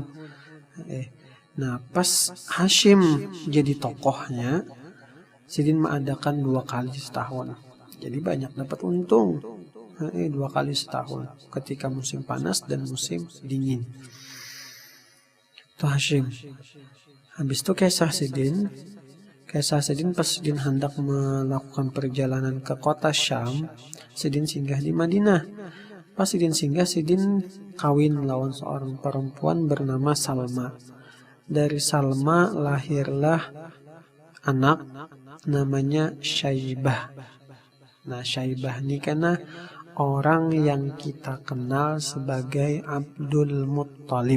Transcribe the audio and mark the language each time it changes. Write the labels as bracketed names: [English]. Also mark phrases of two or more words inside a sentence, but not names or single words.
[Banjar] Nah, pas Hashim jadi tokohnya, Sidin mengadakan 2 kali setahun. Jadi banyak dapat untung. 2 kali setahun, ketika musim panas dan musim dingin. Itu Hashim. Habis itu Kisah Sidin pas Sidin hendak melakukan perjalanan ke kota Syam, Sidin singgah di Madinah. Pas Sidin singgah, Sidin kawin lawan seorang perempuan bernama Salma. Dari Salma lahirlah anak namanya Syaibah. Nah, Syaibah ini karena orang yang kita kenal sebagai Abdul Muttalib.